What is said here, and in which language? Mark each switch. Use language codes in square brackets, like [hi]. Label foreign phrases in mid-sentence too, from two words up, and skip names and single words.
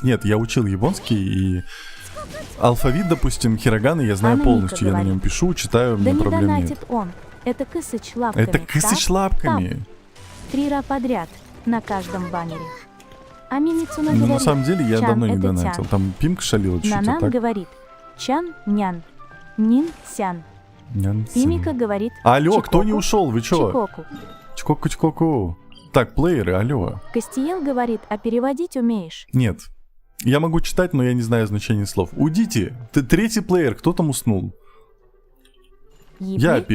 [ru] Нет, я учил японский, и алфавит, допустим, хироганы я знаю Анна полностью. Мика Я на говорит. нем пишу, читаю, у Да меня не проблем нет. донатит он. Это Кысыч лапками. Это Кысыч лапками. 3 раза подряд на каждом баннере. А Мимицуна Ну, говорит. на самом деле, я Чан, давно не это донатил. тян. Там Пимка шалила чуть-чуть, а Нанан так... говорит. Чан, нян. Нин, сян. Нянцин. Пимика говорит. Алло, кто не чикоку, ушел? Вы чё? Чикоку. [ja] 遅刻遅刻. [ru] Так, плееры, алло. Кастиел говорит, а переводить умеешь? Нет. Я могу читать, но я не знаю значения слов. Уйдите. Ты третий плеер, кто там уснул? Япи.